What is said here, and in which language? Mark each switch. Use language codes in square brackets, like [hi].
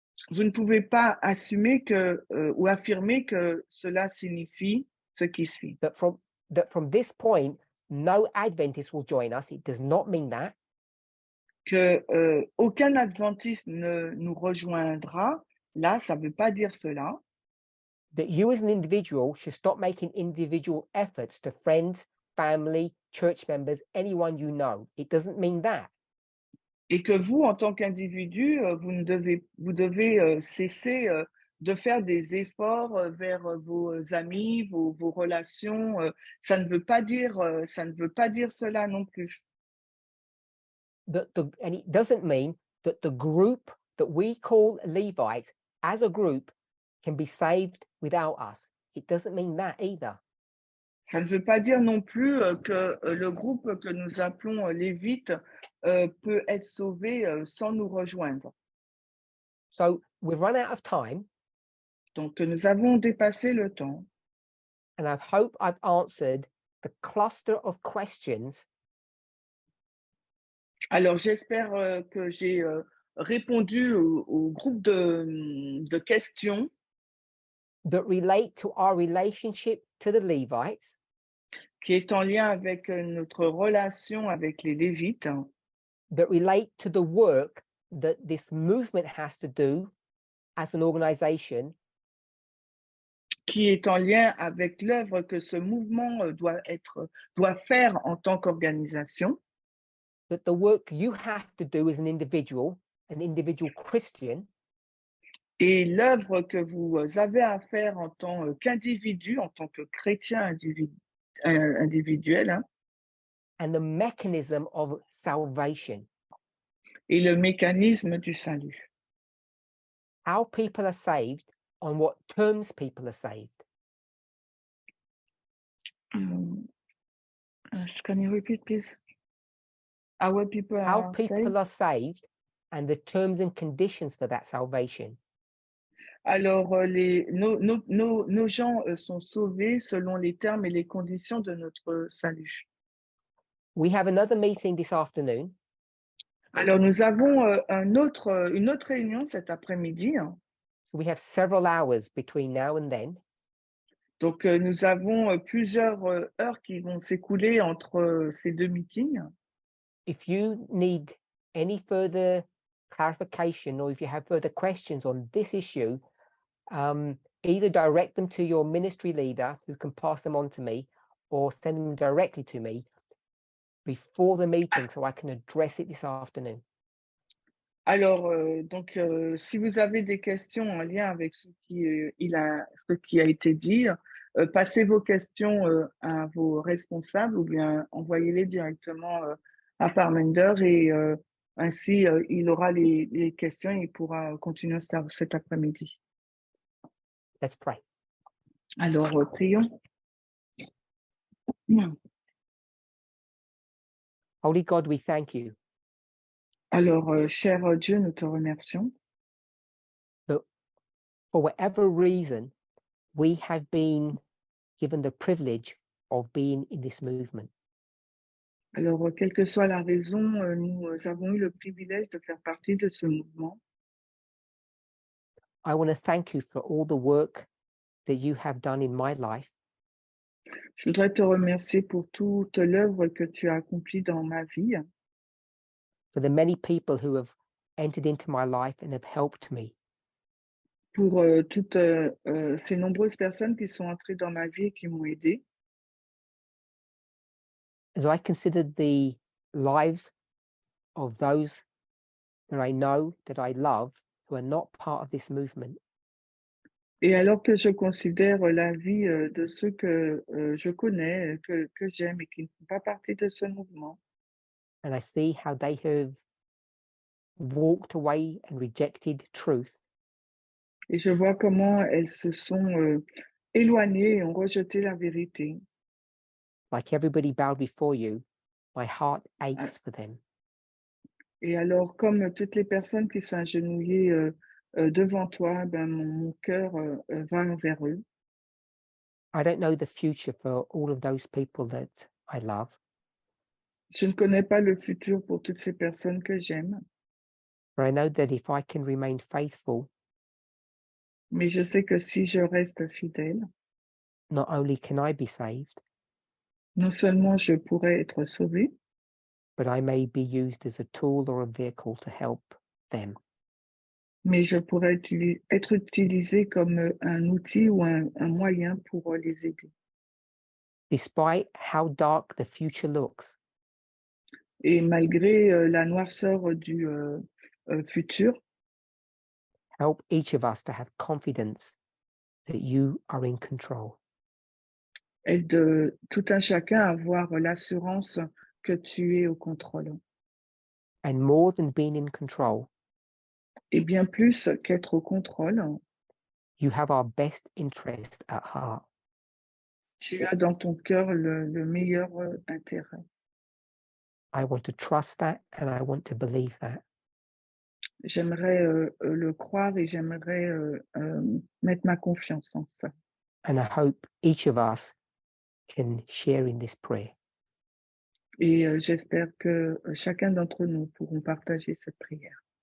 [fr] vous ne pouvez pas assumer ou affirmer que cela signifie ce qui suit. [en] That from this point, no Adventist will join us. It does not mean that. [fr] Que aucun adventiste ne nous rejoindra, là, ça ne veut pas dire cela. [en] That you as an individual should stop making individual efforts to friends, family, church members, anyone you know. It doesn't mean that. [fr] Et que vous, en tant qu'individu, vous devez cesser de faire des efforts vers vos amis, vos relations. Ça ne veut pas dire, ça ne veut pas dire cela non plus. [en] And it doesn't mean that the group that we call Levites as a group can be saved without us. It doesn't mean that either. [fr] Ça ne veut pas dire non plus que le groupe que nous appelons Lévites peut être sauvé sans nous rejoindre. [en] So we've run out of time, [fr] Donc, nous avons dépassé le temps. [en] and I hope I've answered the cluster of questions [fr] Alors, j'espère que j'ai répondu au groupe de questions [en] that relate to our relationship to the Levites, [fr] qui est en lien avec notre relation avec les Lévites, [en] that relate to the work that this movement has to do as an organization, [fr] qui est en lien avec l'œuvre que ce mouvement doit faire en tant qu'organisation, [en] that the work you have to do as an individual Christian, [fr] et l'œuvre que vous avez à faire en tant qu'individu, en tant que chrétien individuel, hein, [en] and the mechanism of salvation. [fr] et le mécanisme du salut. [en] How people are saved, on what terms people are saved. Can you repeat, please? How people are saved and the terms and conditions for that salvation. [fr] Alors, nos gens sont sauvés selon les termes et les conditions de notre salut. [en] We have another meeting this afternoon. [fr] Alors, nous avons une autre réunion cet après-midi. [en] So we have several hours between now and then. [fr] Donc, nous avons plusieurs heures qui vont s'écouler entre ces deux meetings. [en] If you need any further clarification or if you have further questions on this issue, either direct them to your ministry leader who can pass them on to me or send them directly to me before the meeting so I can address it this afternoon. [fr] Alors, donc, si vous avez des questions en lien avec ce qui a été dit, passez vos questions à vos responsables ou bien envoyez-les directement à Parminder et ainsi il aura les questions et il pourra continuer cet après-midi. [en] Let's pray. [fr] Alors, prions. [en] Holy God, we thank you. [fr] Alors, cher Dieu, nous te remercions. [en] For whatever reason, we have been given the privilege of being in this movement. [fr] Alors, quelle que soit la raison, nous avons eu le privilège de faire partie de ce mouvement. [en] I want to thank you for all the work that you have done in my life. [fr] Je voudrais te remercier pour toute l'œuvre que tu as accomplie dans ma vie, [en] For the many people who have entered into my life and have helped me. [fr] pour toutes ces nombreuses personnes qui sont entrées dans ma vie et qui m'ont aidé. [en] As I consider the lives of those that I know, that I love, who are not part of this movement, [fr] Et alors que je considère la vie de ceux que je connais, que j'aime et qui ne font pas partie de ce mouvement, [en] and I see how they have walked away and rejected truth, [fr] et je vois comment elles se sont éloignées et ont rejeté la vérité. [en] like everybody bowed before you, my heart aches for them. [fr] Et alors, comme toutes les personnes qui sont agenouillées devant toi, ben, mon cœur va vers eux. [en] I don't know the future for all of those people that I love, [fr] Je ne connais pas le futur pour toutes ces personnes que j'aime, [en] but I know that if I can remain faithful, [fr] mais je sais que si je reste fidèle, [en] not only can I be saved, [fr] non seulement je pourrais être sauvé, [en] but I may be used as a tool or a vehicle to help them. [fr] mais je pourrais être utilisé comme un outil ou un moyen pour les aider. [en] Despite how dark the future looks, [fr] et malgré la noirceur du futur, [en] help each of us to have confidence that you are in control. [fr] aide tout un chacun à avoir l'assurance que tu es au contrôle. [en] And more than being in control, [fr] Et bien plus qu'être au contrôle, [en] you have our best interest at heart. [fr] tu as dans ton cœur le meilleur intérêt. [en] I want to trust that and I want to believe that. [fr] J'aimerais le croire et j'aimerais mettre ma confiance en ça. [en] And I hope each of us can share in this prayer. [fr] Et j'espère que chacun d'entre nous pourront partager cette prière.